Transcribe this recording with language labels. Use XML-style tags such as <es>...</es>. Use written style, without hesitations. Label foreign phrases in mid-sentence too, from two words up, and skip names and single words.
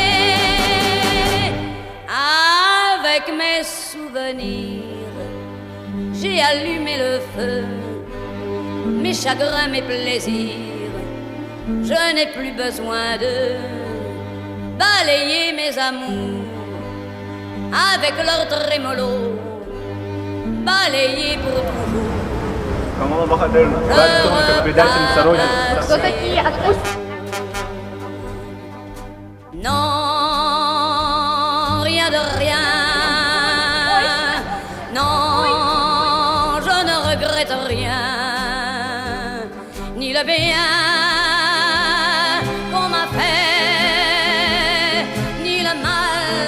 <fr>Avec mes souvenirs, j'ai allumé le feu. Mes chagrins, mes plaisirs, je n'ai plus besoin de balayer mes amours avec leur trémolo, balayer pour toujours.</fr> <ru>Кто такие? Отпусти.</ru> <fr>Non, rien de rien. Non, je ne regrette rien. Ni le bien qu'on m'a fait, ni le mal.</fr>